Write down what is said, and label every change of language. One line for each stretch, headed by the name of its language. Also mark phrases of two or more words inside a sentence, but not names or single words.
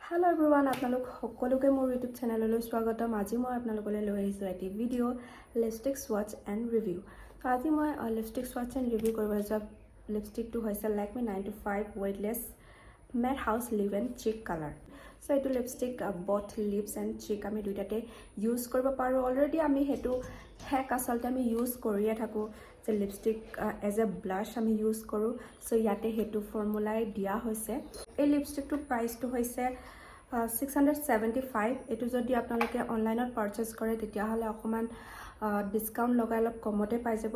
English: Hello everyone,
Assamese: আপোনালোক সকলোকে মোৰ YouTube চেনেললৈ স্বাগতম। আজি মই আপোনালোকলৈ লৈ আহিছোঁ এটি ভিডিও লিপষ্টিক
English: swatch and review।
Assamese: তো আজি মই লিপষ্টিক
English: swatch and review
Assamese: কৰিব যোৱা লিপষ্টিকটো হৈছে Lakeme 925 weightless matte house lip and cheek color। So এইটো লিপষ্টিক
English: both lips and cheek
Assamese: আমি দুইটাতে ইউজ কৰিব পাৰো। অলৰেডি আমি হেতু হেক আসলতে আমি ইউজ কৰিয়ে থাকো যে লিপষ্টিক
English: as a blush
Assamese: আমি ইউজ কৰো। সো ইয়াতে হেতু ফৰ্মুলাই দিয়া হৈছে। এই লিপষ্টিকটো প্ৰাইসটো হৈছে 675। এটো যদি আপোনালোকে অনলাইনত পাৰচেজ কৰে তেতিয়া হলে অকমান ডিসকাউন্ট লগাই অলপ কমতে পাই যাব।